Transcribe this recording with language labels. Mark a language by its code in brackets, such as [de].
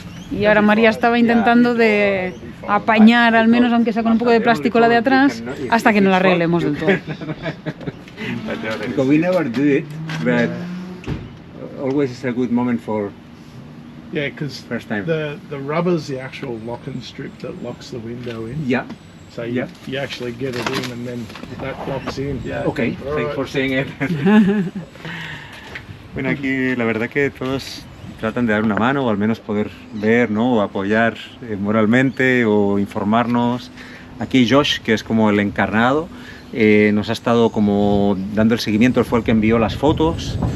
[es] Y ahora María estaba intentando de apañar, al menos aunque sea con un poco de plástico, la de atrás, hasta que no la arreglemos del todo. [en] Because we never do it, but always is a good moment for Yeah, because first time. the rubber's the actual locking strip that locks the window in. Yeah. So you actually get it in and then that locks in. Yeah. Okay, All thanks right. for saying it. [es] Bueno, aquí la verdad que todos tratan de dar una mano o al menos poder ver, ¿no?, o apoyar moralmente o informarnos. Aquí Josh, que es como el encarnado nos ha estado como dando el seguimiento, él fue el que envió las fotos.